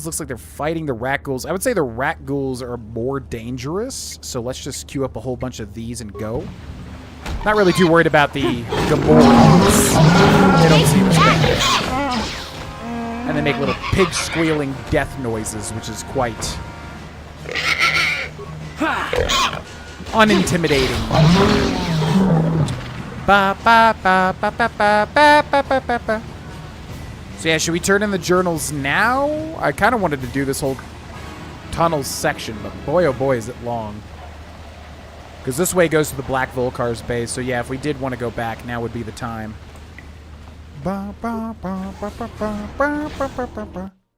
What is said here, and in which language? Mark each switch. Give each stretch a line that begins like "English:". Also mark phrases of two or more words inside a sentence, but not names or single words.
English: Looks like they're fighting the rat ghouls. I would say the rat ghouls are more dangerous. So let's just queue up a whole bunch of these and go. Not really too worried about the Gamorreans. They don't seem as bad. And they make little pig squealing death noises, which is quite unintimidating. Ba, ba, ba, ba, ba, ba, ba, ba, ba, ba. So yeah, should we turn in the journals now? I kind of wanted to do this whole tunnel section, but boy oh boy is it long. Because this way goes to the Black Volkar's base, so yeah, if we did want to go back, now would be the time. Ba, ba, ba, ba, ba, ba, ba, ba, ba, ba.